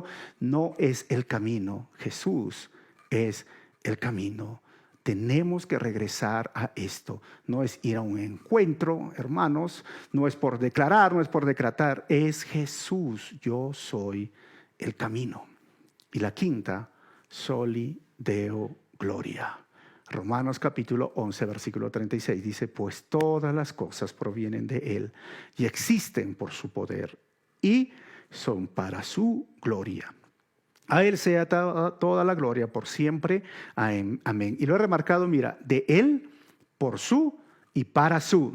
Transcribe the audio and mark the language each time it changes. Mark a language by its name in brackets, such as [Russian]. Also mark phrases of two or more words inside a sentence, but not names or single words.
[Spanish] No es el camino. Jesús es el camino. Tenemos que regresar a esto. No es ir a un encuentro, hermanos, no es por declarar, no es por decretar, es Jesús. Yo soy el camino. Y la quinta, [Latin] soli Deo gloria. [Spanish] Romanos capítulo 11, versículo 36 dice, pues todas las cosas provienen de Él y existen por su poder y son para su gloria. A Él sea toda la gloria por siempre. Amén. Y lo he remarcado, mira, de Él, por su y para su.